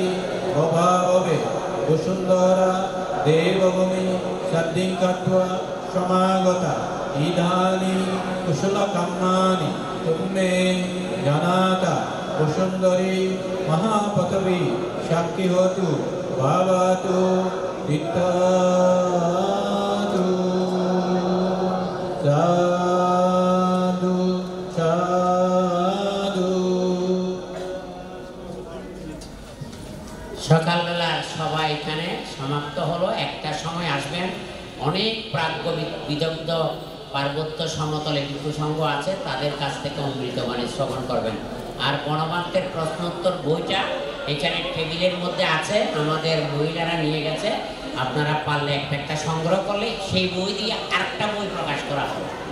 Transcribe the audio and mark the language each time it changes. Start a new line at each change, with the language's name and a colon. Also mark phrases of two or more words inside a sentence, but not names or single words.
Pali: Obhave Usundara Devavami Saddinkatva Samagata Idhani Kusula Kammani Tumme Janata Usundari Mahapatavi Shakti Hotu Bhavatu Vittatu Sadhu Sadhu
Bangla: সকালবেলা সবাই এখানে সমাপ্ত হলো একটা সময় আসবেন অনেক প্রাজ্ঞ বিদগ্ধ পার্বত্য সমতলে কিছু সংঘ আছে তাদের কাছ থেকে অমৃতবাণী শ্রবণ করবেন আর গণমাধ্যমের প্রশ্নোত্তর বইটা এখানে টেবিলের মধ্যে আছে আমাদের মহিলারা নিয়ে গেছে আপনারা পারলে একটা সংগ্রহ করলে সেই বই দিয়ে আরেকটা বই প্রকাশ করা হবে